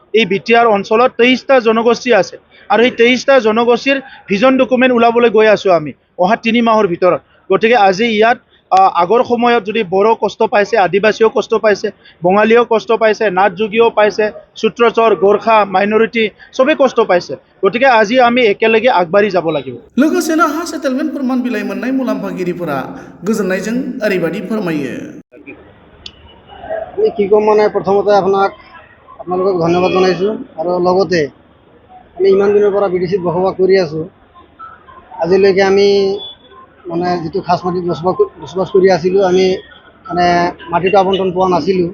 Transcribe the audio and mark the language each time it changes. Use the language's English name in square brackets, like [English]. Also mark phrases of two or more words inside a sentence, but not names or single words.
[Assamese] এই বিটিআৰ অঞ্চলত 23টা জনগোষ্ঠী আছে, আৰু এই 23টা জনগোষ্ঠীৰ [English] vision document [Assamese] ওলাবলৈ গৈ আছোঁ আমি অহা 3 মাহৰ ভিতৰত। গতিকে আজি ইয়াত আগৰ সময়ত যদি বড়ো কষ্ট পাইছে, আদিবাসীও কষ্ট পাইছে, বঙালীও কষ্ট পাইছে, নাথ যোগীও পাইছে, সূত্ৰচৰ, গোৰ্খা, মাইনৰিটি চবেই কষ্ট পাইছে। গতিকে আজি আমি একেলগে আগবাঢ়ি যাব লাগিব। [Bodo] लोगोसेनो हा सेटेलमेन्ट फोरमान बिलाइ मोननाय मुलाम्फागिरिफोरा गोजोननायजों ओरैबायदि फोरमायो। [Assamese] আমি কি ক'ম মানে প্ৰথমতে আপোনালোকক ধন্যবাদ জনাইছোঁ আৰু লগতে আমি ইমান দিনৰ পৰা বিদেশীত বসবাস কৰি আছোঁ। আজিলৈকে আমি মানে যিটো খাছ মাটিত বসবাস কৰি আছিলোঁ, আমি মানে মাটিটো আবণ্টন পোৱা নাছিলোঁ।